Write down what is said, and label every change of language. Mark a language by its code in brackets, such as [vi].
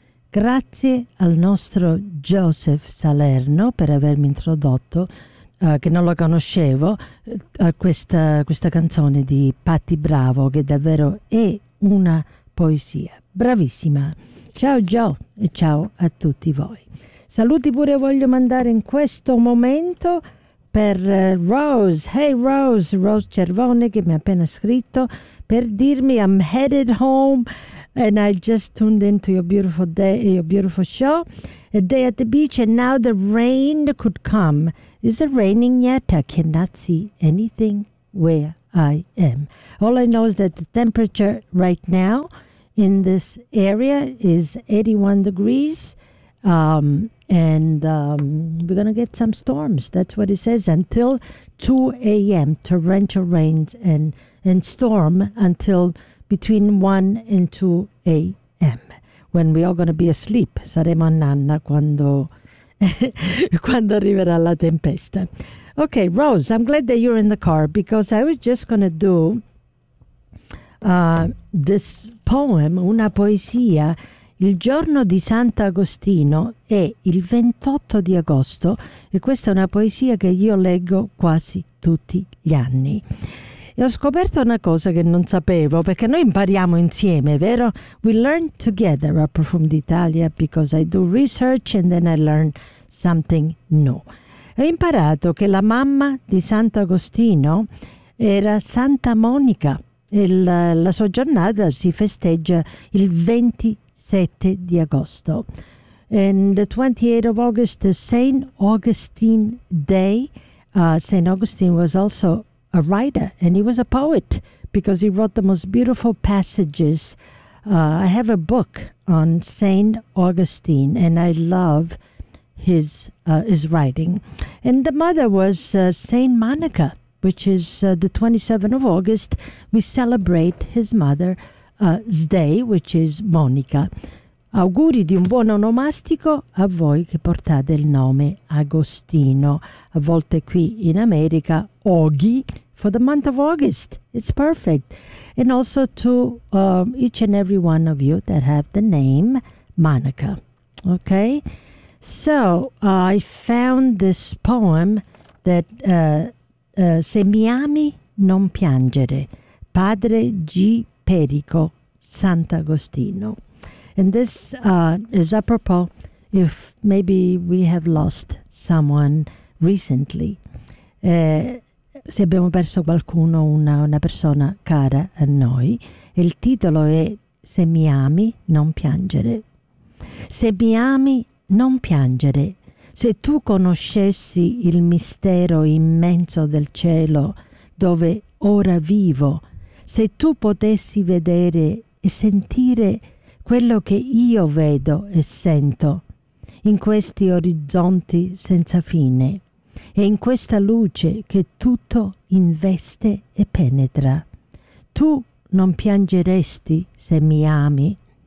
[it] Grazie al nostro Joseph Salerno per avermi introdotto, che non lo conoscevo, a questa canzone di Patti Bravo, che davvero è una poesia. Bravissima. Ciao Joe e ciao a tutti voi. Saluti pure voglio mandare in questo momento per Rose. [en] Hey Rose, Rose Cervone, [it] che mi ha appena scritto per dirmi [en] I'm headed home and I just tuned into your beautiful day, your beautiful show, a day at the beach and now the rain could come. Is it raining yet? I cannot see anything where I am. All I know is that the temperature right now in this area is 81 degrees. We're going to get some storms. That's what it says. Until 2 a.m. torrential rains and storm until between 1 and 2 a.m. when we are going to be asleep. [it] Saremo a nanna quando arriverà la tempesta. [en] Okay, Rose, I'm glad that you're in the car because I was just going to do this poem, [it] una poesia. Il giorno di Sant'Agostino è il 28 di agosto e questa è una poesia che io leggo quasi tutti gli anni. E ho scoperto una cosa che non sapevo, perché noi impariamo insieme, vero? [en] We learn together a Profumditalia because I do research and then I learn something new. [it] Ho imparato che la mamma di Sant'Agostino era Santa Monica e la sua giornata si festeggia il 27 di agosto. [en] And the 28th of August is Saint Augustine Day. Saint Augustine was also a writer and he was a poet because he wrote the most beautiful passages. I have a book on Saint Augustine and I love his writing. And the mother was Saint Monica, which is the 27th of August. We celebrate his mother Day, which is Monica. [it] Auguri di un buon onomastico a voi che portate il nome Agostino. A volte qui in America, Oggi, [en] for the month of August. It's perfect. And also to each and every one of you that have the name Monica. Okay? So, I found this poem that [it] Se mi ami non piangere, [en] Padre G. [it] Perico, Sant'Agostino. [en] And this is apropos if maybe we have lost someone recently. [it] Se abbiamo perso qualcuno, una persona cara a noi. Il titolo è Se mi ami non piangere. Se mi ami non piangere. Se tu conoscessi il mistero immenso del cielo dove ora vivo, se tu potessi vedere e sentire quello che io vedo e sento in questi orizzonti senza fine e in questa luce che tutto investe e penetra, tu non piangeresti se mi ami.